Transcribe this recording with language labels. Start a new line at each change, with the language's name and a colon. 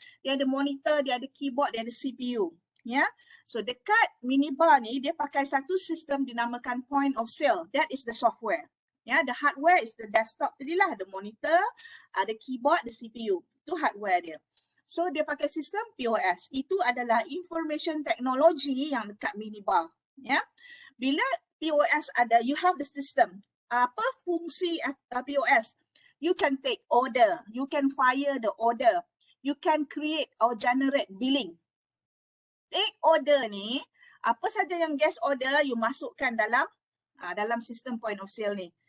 Malay: Dia ada monitor, dia ada keyboard, dia ada CPU. Ya. So dekat minibar ni dia pakai satu sistem dinamakan point of sale.
English: That is the software. Ya, the hardware is the desktop tadilah, the monitor, ada keyboard, the CPU.
Malay: Itu hardware dia. So dia pakai sistem POS. Itu adalah information technology yang dekat minibar. Ya. Bila POS ada,
English: you have the system.
Malay: Apa fungsi POS?
English: You can take order, you can fire the order, you can create or generate billing.
Malay: Take order ni, apa saja yang guest order you masukkan dalam sistem point of sale ni.